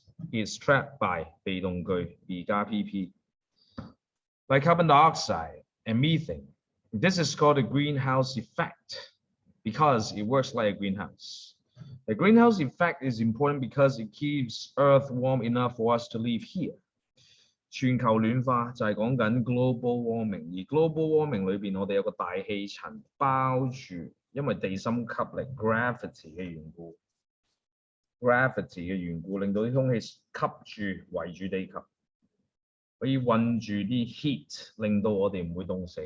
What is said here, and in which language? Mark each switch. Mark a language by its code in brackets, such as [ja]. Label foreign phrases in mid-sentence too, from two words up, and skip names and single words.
[en] Is trapped by 被動句 be 加 pp. Like carbon dioxide and methane. This is called the greenhouse effect, because it works like a greenhouse. The greenhouse effect is important because it keeps Earth warm enough for us to live here. [yue] 全球暖化就係講緊 [en] global warming， [yue] 而 [en] global warming [yue] 裏邊我哋有個大氣層包住，因為地心吸力 gravity 嘅緣故，令到啲空氣吸住圍住地球，可以韞住啲 heat， 令到我哋唔會凍死。